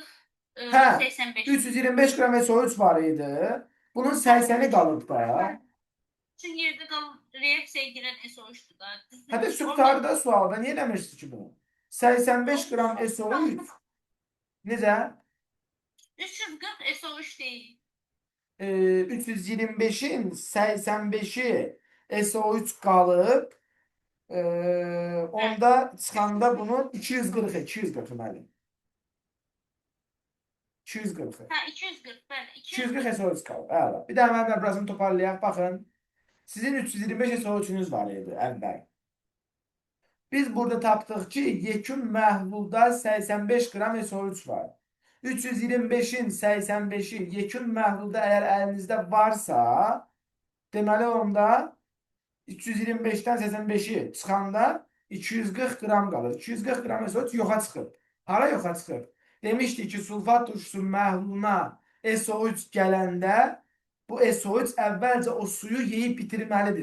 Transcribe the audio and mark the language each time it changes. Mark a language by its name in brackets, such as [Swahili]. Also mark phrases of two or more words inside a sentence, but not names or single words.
[Azerbaijani] Hə, 85. 325 qram SO3 var idi. Bunun 80-i qalıb da. [Turkish] Çünkü yerde kalan reaksiyaya giren SO3'tü da. [Azerbaijani] Hətta sübtarda sualda niyə eləmirsiniz ki bunu? 85 qram SO3 necə? [Turkish] 340 SO3 değil. [Azerbaijani] 325-in 85-i SO3 qalıb. Onda çıxanda bunun 240 müəllim. 240. [Turkish] Ha 240 ben. [Azerbaijani] 240 SO3 qalıb. Əla. Bir daha mən burasını toparlayaq. Baxın. Sizin 325 SO3-ünüz var idi əvvəl. Biz burada tapdıq ki, yekun məhlulda 85 qram SO3 var. 325-in 85-i yekun məhlulda əgər əlinizdə varsa, deməli onda 325-dən 85-i çıxanda 240 qram qalır. 240 qram SO3 yoxa çıxıb. Hara yoxa çıxıb? Demişdik ki, sulfat turşusu məhluluna SO3 gələndə bu SO3 əvvəlcə o suyu yeyib bitirməlidir.